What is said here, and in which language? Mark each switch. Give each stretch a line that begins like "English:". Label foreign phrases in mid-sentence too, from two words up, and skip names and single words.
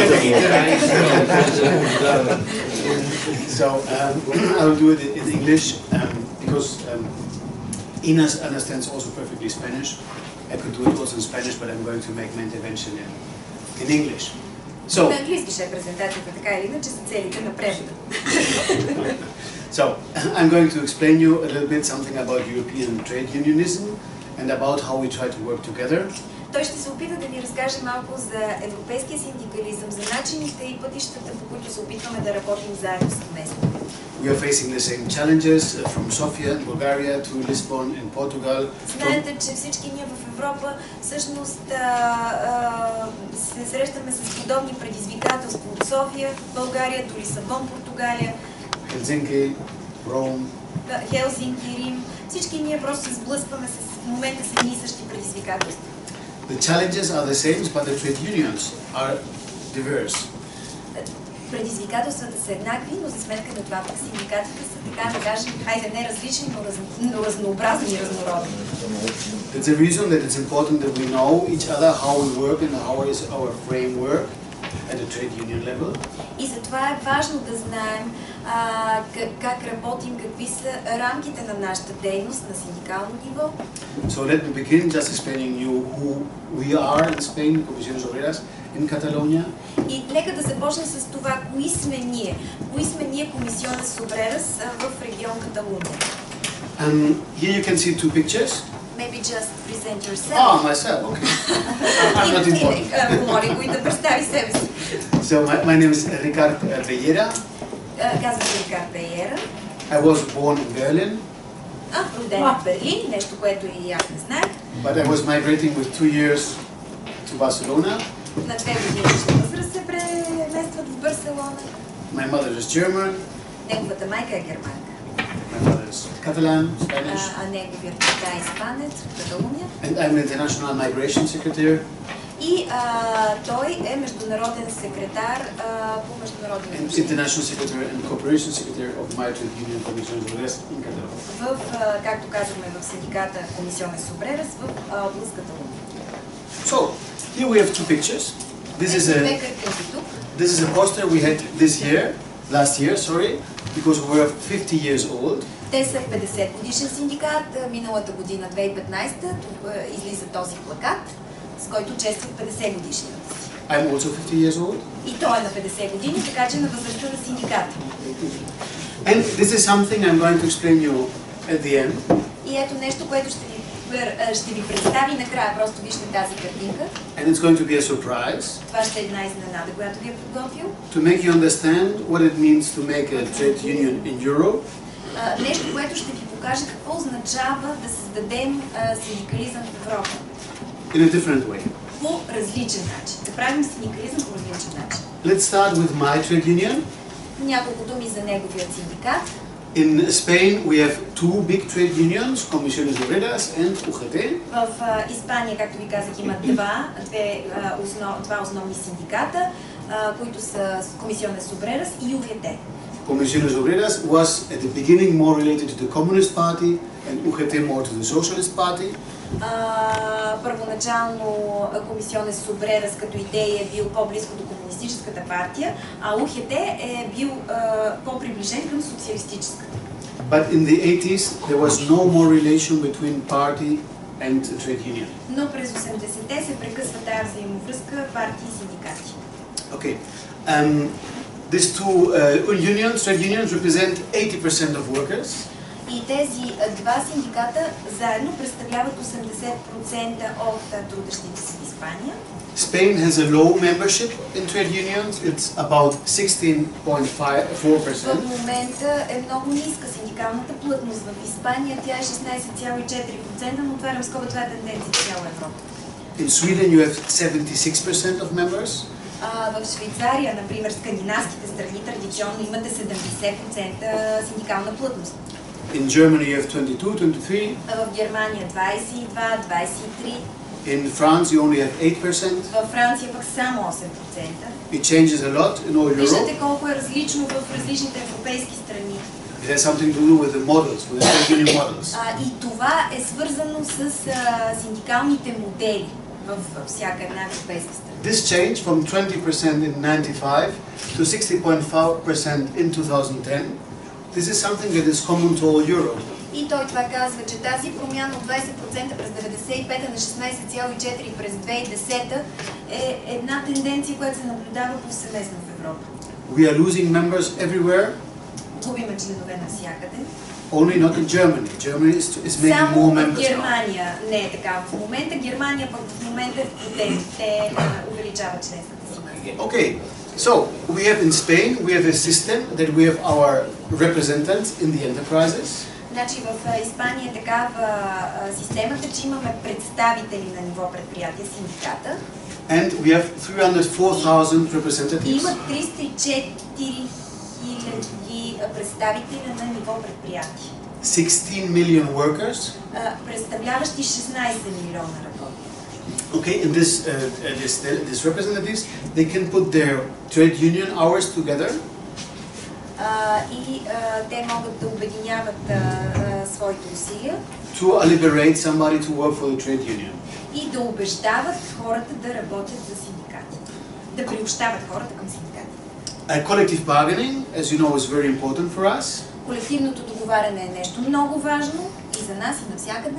English: So I'll do it in English because Ines understands also perfectly Spanish. I could do it also in Spanish, but I'm going to make my intervention in English. So,
Bulgarian: на английски ще е презентацията, така или иначе, за целите на превода.
English: So, I'm going to explain you a little bit something about European trade unionism and about how we try to work together.
Bulgarian: Той ще се опита да ви разкаже малко за европейския синдикализъм, за начините и пътищата, по които се опитваме да работим заедно съвместно.
English: We are facing the same challenges from Sofia in Bulgaria to Lisbon in Portugal.
Bulgarian: Знаете, че всички ние в Европа всъщност се срещаме с подобни предизвикателства от София, България, до Лисабон, Португалия,
English: Helsinki, Rome,
Bulgarian: Хелзинки, Рим. Всички ние просто се сблъскваме в момента с едни и същи предизвикателства.
English: The challenges are the same, but the trade unions are diverse.
Bulgarian: Предизвикателствата са еднакви, но за сметка на това пък синдикатите са, така да кажем, хайде не различни, но разнообразни и разнородни.
English: That's the reason that it's important that we know each other, how we work and how is our framework at the trade union level.
Bulgarian: И затова е важно да знаем как работим, какви са рамките на нашата дейност на синдикално ниво.
English: So let me begin just explaining you who we are in Spain, Comisiones Obreras, in Catalonia.
Bulgarian: И нека да започнем с това, кои сме ние. Кои сме ние, Comisiones Obreras, в регион Каталуния.
English: Here you can see two pictures. Maybe just present yourself. Ah, myself, okay. I'm not important.
Bulgarian: Помоли го и да представи себе си.
English: So my name is Ricard Bellera.
Bulgarian: Казвам се Рикард Бейера.
English: I was born in Berlin.
Bulgarian: Роден в Берлин, нещо, което и аз не знаех.
English: But I was migrating with 2 years to Barcelona.
Bulgarian: На 2 годишна възраст се преместват в Барселона.
English: My mother is German.
Bulgarian: Неговата майка е германка.
English: My mother is Catalan, Spanish.
Bulgarian: А неговият баща е испанец от Каталуния.
English: And I'm an international migration secretary.
Bulgarian: И той е международен секретар по международни
English: And international secretary and cooperation secretary of my trade union Comisiones Obreras in Catalonia.
Bulgarian: Както казваме в синдиката Comisiones Obreras в област Каталуния.
English: So, here we have two pictures. This is a poster we had last year, because we were 50 years old.
Bulgarian: Те са 50 годишен синдикат. Миналата година, 2015, излиза този плакат, с който честват 50 годишнината си.
English: I'm also 50 years old.
Bulgarian: И той е на 50 години, така че на възрастта на синдиката.
English: And this is something I'm going to explain you at the end.
Bulgarian: И ето нещо, което ще ви представи накрая. Просто вижте тази картинка.
English: And it's going to be a surprise.
Bulgarian: Това ще е една изненада, която ви е подготвил.
English: To make you understand what it means to make a trade union in Europe.
Bulgarian: Нещо, което ще ви покаже какво означава да създадем синдикализъм в Европа.
English: In a different way.
Bulgarian: По различен начин. Да правим синдикализъм по различен начин.
English: Let's start with my trade union.
Bulgarian: Няколко думи за неговият синдикат.
English: In Spain we have two big trade unions, Comisiones Obreras and UGT.
Bulgarian: В Испания, както ви казах, има два основни синдиката, които са Comisiones Obreras и UGT.
English: Comisiones Obreras was at the beginning more related to the Communist Party and UGT more to the Socialist Party.
Bulgarian: Първоначално Comisiones Obreras като идея е бил по-близко до комунистическата партия, а UGT е бил по-приближен към социалистическата.
English: But in the 80s there was no more relation between party and trade union.
Bulgarian: Но през 80-те се прекъсва тази взаимовръзка партии и синдикати.
English: Okay. These two trade unions represent 80% of workers.
Bulgarian: И тези два синдиката заедно представляват 80% от трудещите се в Испания.
English: Spain has a low membership in trade unions. It's about 16.4%.
Bulgarian: В момента е много ниска синдикалната плътност в Испания. Тя е 16,4%, но отварям скоба, това е тенденция в цяла Европа.
English: In Sweden you have 76% of members.
Bulgarian: В Швейцария, например, скандинавските страни традиционно имате 70% синдикална плътност.
English: In Germany you have 22, 23.
Bulgarian: В Германия 22, 23.
English: In France you only have 8%.
Bulgarian: В Франция пък само 8%.
English: It changes a lot in all Europe.
Bulgarian: Виждате колко е различно в различните европейски страни.
English: It has something to do with the models, with the trade union models.
Bulgarian: И това е свързано с синдикалните модели във всяка една европейска страна.
English: this change from 20% in 95 to 60.5% in 2010, this is something that is common to all Europe.
Bulgarian: И той това казва, че тази промяна от 20% през 95-та на 16,4% през 2010 е една тенденция, която се наблюдава повсеместно в Европа.
English: We are losing members everywhere.
Bulgarian: Губиме членове навсякъде.
English: Only not in Germany. Germany is making more members.
Bulgarian: Само в Германия не е така в момента. Германия пък в момента те увеличават членствата си.
English: Okay, so we have in Spain, we have a system that we have our representatives in the enterprises.
Bulgarian: Значи в Испания е такава системата, че имаме представители на ниво предприятия, синдиката.
English: And we have 304,000 representatives.
Bulgarian: Има 304 хиляди представители на ниво предприятия.
English: 16 million workers.
Bulgarian: Представляващи 16 милиона работници.
English: Okay, and these representatives, they can put their trade union hours together.
Bulgarian: И те могат да обединяват своите усилия. To liberate somebody to work for the trade union. И да убеждават хората да работят за синдикати. Да приобщават хората към синдикати.
English: Collective bargaining, as you know, is very important for us.
Bulgarian: Колективното договаряне е нещо много важно и за нас и навсякъде.